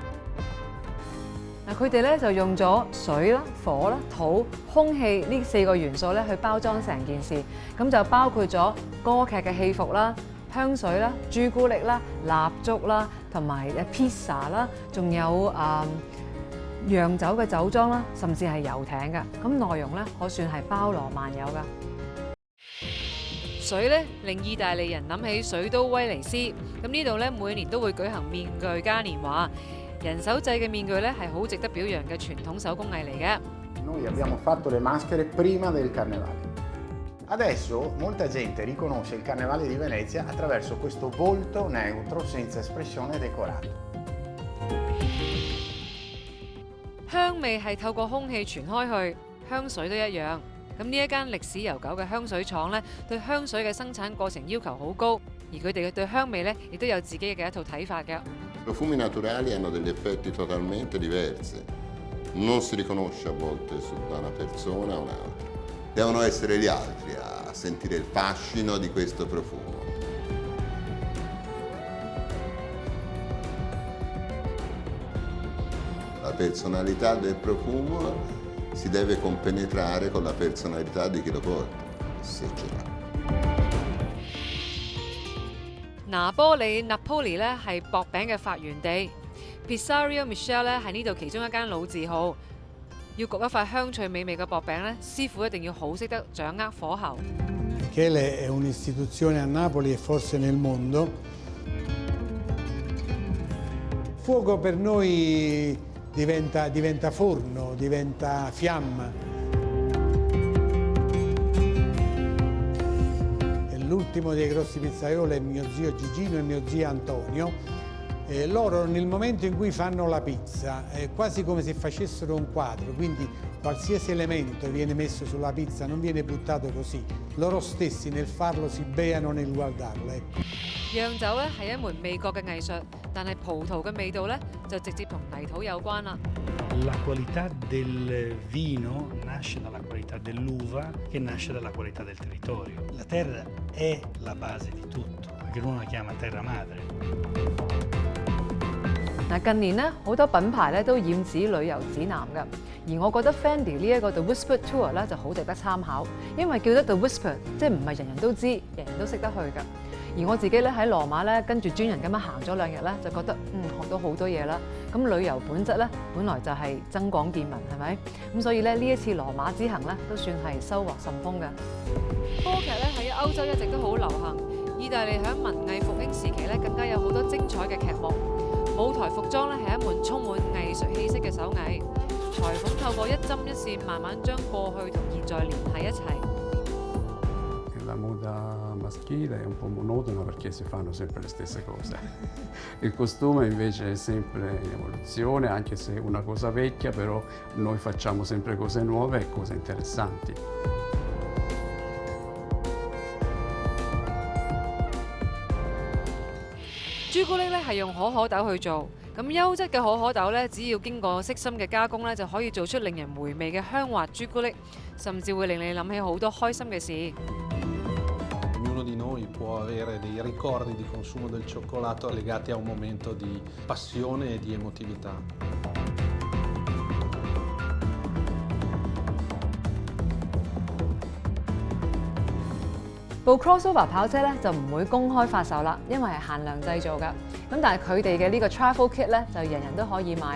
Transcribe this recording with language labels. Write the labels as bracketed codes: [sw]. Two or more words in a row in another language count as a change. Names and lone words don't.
[yue] 嗱，佢哋咧就用咗水啦、火啦、土、空氣呢4個元素咧去包裝成件事，咁就包括咗歌劇嘅戲服啦、香水啦、朱古力啦、蠟燭啦，同埋pizza啦，仲有洋酒嘅酒莊啦，甚至係遊艇㗎。咁內容咧可算係包羅萬有㗎。水咧令意大利人諗起水都威尼斯，咁呢度咧每年都會舉行面具嘉年華，人手製嘅面具咧係好值得表揚嘅傳統手工藝嚟嘅。 [it] Noi abbiamo fatto le maschere prima del carnevale. Adesso molta gente riconosce il carnevale di Venezia attraverso questo volto neutro senza espressione decorato. [yue] 香味係透過空氣傳開去，香水都一樣。咁呢一間歷史悠久嘅香水廠咧，對香水嘅生產過程要求好高，而佢哋對香味咧亦都有自己嘅一套睇法嘅。 [it] Profumi naturali hanno degli effetti totalmente diversi. Non si riconosce a volte da una persona a un'altra. Devono essere gli altri a sentire il fascino di questo profumo. La personalità del profumo si deve compenetrare con la personalità di chi lo porta, se ce l'ha. [yue] 拿波里 Napoli 咧係薄餅嘅發源地 ，Pizzeria Michele 咧係呢度其中一間老字號。要焗一塊香脆美味嘅薄餅咧，師傅一定要好識得掌握火候。 [it] Michele è un'istituzione a Napoli e forse nel mondo. Fuoco per noi diventa forno, diventa fiamma. L'ultimo dei grossi pizzaioli è mio zio Gigino e mio zio Antonio. Loro nel momento in cui fanno la pizza è quasi come se facessero un quadro, quindi qualsiasi elemento viene messo sulla pizza non viene buttato così. Loro stessi nel farlo si beano nel guardarlo. Ecco. [yue] 釀酒咧係一門味覺嘅藝術，但係葡萄嘅味道咧就直接同泥土有關啦。 [it] La qualità del vino nasce dalla qualità dell'uva che nasce dalla qualità del territorio. La terra è la base di tutto, perché uno la chiama terra madre. [yue] 嗱，近年咧好多品牌咧都染指旅遊指南㗎，而我覺得 Fendi 呢一個 The Whispered Tour 咧就好值得參考，因為叫得 The Whispered，即係唔係人人都知，人人都識得去㗎。而我自己咧喺羅馬咧跟住專人咁樣行咗2日咧，就覺得學到好多嘢啦。咁旅遊本質咧本來就係增廣見聞，係咪？咁所以咧呢一次羅馬之行咧都算係收穫甚豐㗎。歌劇咧喺歐洲一直都好流行，意大利喺文藝復興時期咧更加有好多精彩嘅劇目。舞台服裝咧係一門充滿藝術氣息嘅手藝，裁縫透過一針一線慢慢將過去同現在連繫一齊。 [it] La moda maschile è un po' monotona perché si fanno sempre le stesse cose. Il costume invece è sempre in evoluzione, anche se è una cosa vecchia, però noi facciamo sempre cose nuove e cose interessanti. [yue] 朱古力咧係用可可豆去做，咁優質嘅可可豆咧，只要經過悉心嘅加工咧，就可以做出令人回味嘅香滑朱古力，甚至會令你諗起好多開心嘅事。 [it] Ognuno di noi può avere dei ricordi di consumo del cioccolato legati a un momento di passione e di emotività. [yue] 部 crossover 跑車咧就唔會公開發售啦，因為係限量製造㗎。咁但係佢哋嘅呢個 [en] travel kit [yue] 咧就人人都可以買。